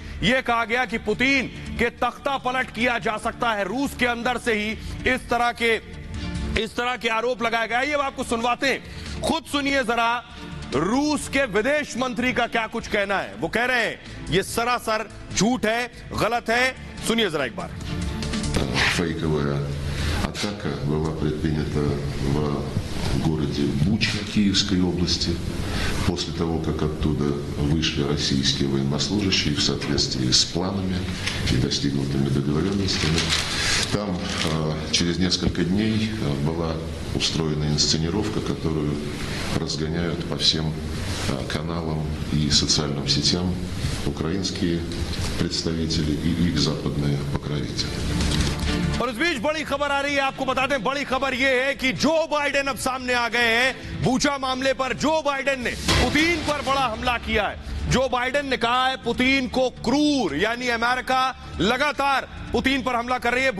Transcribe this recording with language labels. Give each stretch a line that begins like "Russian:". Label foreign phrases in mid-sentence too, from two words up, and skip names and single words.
Hindi: यह कहा गया कि पुतिन के तख्ता पलट किया जा सकता है। रूस के अंदर से ही इस तरह के आरोप लगाया गया। ये आपको सुनवाते हैं, खुद सुनिए जरा रूस के विदेश मंत्री का क्या कुछ कहना है। वो कह रहे हैं ये सरासर झूठ है, गलत है। सुनिए जरा एक बार।
Russian: Фейковая атака была предпринята в городе Буча Киевской области после того, как оттуда вышли российские военнослужащие в соответствии с планами и достигнутыми договоренностями. Там через несколько дней была устроена инсценировка, которую разгоняют по всем каналам и социальным сетям украинские представители и их западные покровители.
Hindi: और इस बीच बड़ी खबर आ रही है, आपको बता दें बड़ी खबर यह है कि जो बाइडेन अब सामने आ गए हैं। बूचा मामले पर जो बाइडेन ने पुतिन पर बड़ा हमला किया है। जो बाइडेन ने कहा है पुतिन को क्रूर, यानी अमेरिका लगातार पुतिन पर हमला कर रही है।